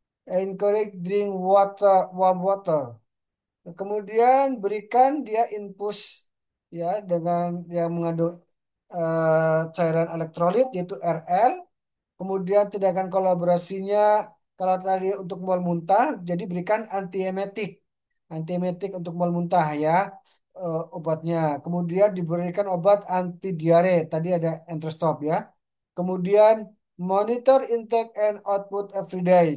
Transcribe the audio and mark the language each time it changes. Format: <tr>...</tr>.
<en>Encourage drink water, warm water.</en> <id>Kemudian berikan dia infus ya dengan yang mengandung cairan elektrolit yaitu RL. Kemudian tindakan kolaborasinya kalau tadi untuk mual muntah, jadi berikan antiemetik, antiemetik untuk mual muntah ya obatnya. Kemudian diberikan obat anti diare, tadi ada Entrestop ya. Kemudian</id> <en>monitor intake and output every day.</en>